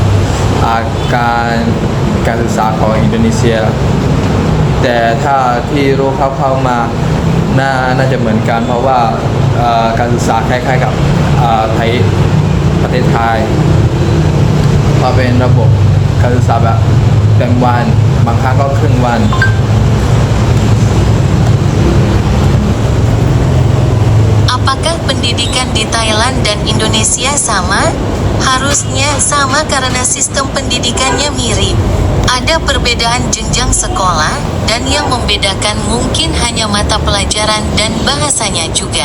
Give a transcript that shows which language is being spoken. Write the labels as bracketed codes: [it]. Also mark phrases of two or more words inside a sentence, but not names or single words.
[th] การศึกษาของอินโดนีเซียแต่ถ้าที่รู้คร่าวๆมาน่าจะเหมือนกันเพราะว่าการศึกษาคล้ายๆกับไทยประเทศไทยเพราะเป็นระบบการศึกษาแบบเต็มวันบางครั้งก็ครึ่งวัน [id] Apakah pendidikan di Thailand dan Indonesia sama? Harusnya sama karena sistem pendidikannya mirip. Ada perbedaan jenjang sekolah, dan yang membedakan mungkin hanya mata pelajaran dan bahasanya juga.